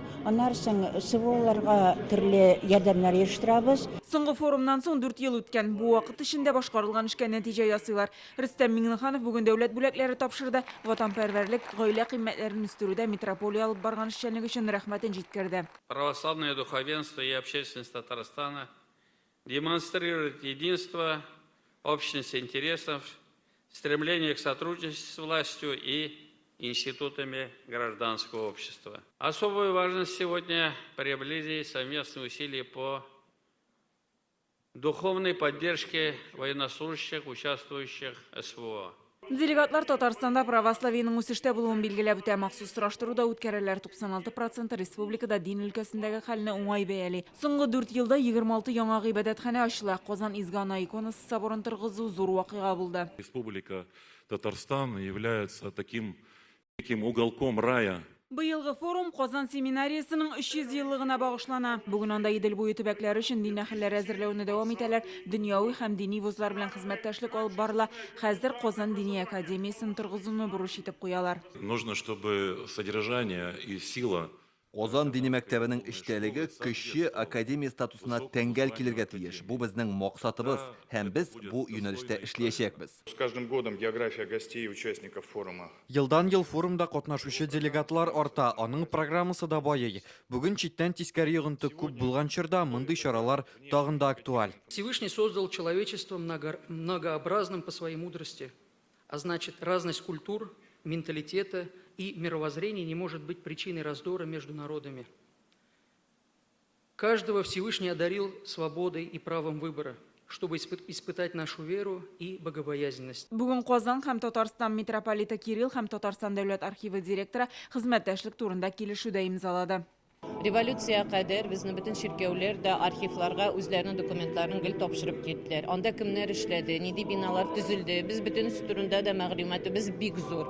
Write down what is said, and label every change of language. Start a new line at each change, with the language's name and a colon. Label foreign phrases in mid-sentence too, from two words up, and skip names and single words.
Tatar: Аннан соң СВОларга төрле ярдәмнәр оештырабыз. Соңгы форумнан соң 4 ел үткән. Бу вакыт эчендә башкарылган эшкә нәтиҗә ясыйлар. Рөстәм Миңнеханов бүген дәүләт бүләкләре тапшырды. Ватанпәрвәрлек, гаилә кыйммәтләрен үстерүдә метрополия алып барган эшчәнлек өчен рәхмәтен җиткерде.
Russian: Православное духовенство и общественность Татарстана демонстрирует единство, общность интересов, стремление к сотрудничеству с властью и институтами гражданского общества. Особую важность сегодня приобрели совместные усилия по духовной поддержке военнослужащих, участвующих в СВО.
Tatar: Делегатлар Татарстанда православиенең үсештә булуын билгеләп үтә. Махсус сораштыруда үткәрәләр 96% республикада дин өлкәсендәге хәлне уңай бәяли. Соңгы 4 елда 26 яңа гыйбадәтханә ачыла. Казан Изгана иконасы соборын торгызу зур вакыйга булды.
Russian: Республика Татарстан является таким уголком рая.
Tatar: Быелгы форум Казан семинариясының 300 еллыгына багышлана. Бүген анда Идел буе төбәкләре өчен дин әһелләре әзерләүне дәвам итәләр. Дөньяви һәм дини вузлар белән хезмәттәшлек алып барыла. Хәзер Казан дини академиясын торгызуны бурыч итеп куялар.
Russian: Нужно, чтобы содержание и сила
Tatar: Казан дини мәктәбенең эчтәлеге кече академия статусына тәңгәл килергә тиеш. Бу безнең максатыбыз һәм без бу юнәлештә эшләячәкбез.
Russian: С каждым годом география гостей и участников форума.
Tatar: Елдан-ел форумда катнашучы делегатлар арта, аның программасы да байый. Бүген читтән тискәре йогынты күп булган чорда мондый чаралар тагын да актуаль.
Russian: Всевышний создал человечество многообразным по своей мудрости, а значит, разность культур, менталитета и мировоззрения не может быть причиной раздора между народами. Каждого Всевышний одарил свободой и правом выбора, чтобы испытать нашу веру и богобоязненность.
Tatar: Бүген Казан һәм Татарстан митрополиты Кирилл һәм Татарстан дәүләт архивы директоры хезмәттәшлек турында килешүдә имзалады. Революция кадәр безнең бөтен ширкәүләр дә архивларга үзләренең документларын гел тапшырып киттеләр. Анда кемнәр эшләде, нинди биналар төзелде, без бөтен турында да мәгълүматыбыз бик зур.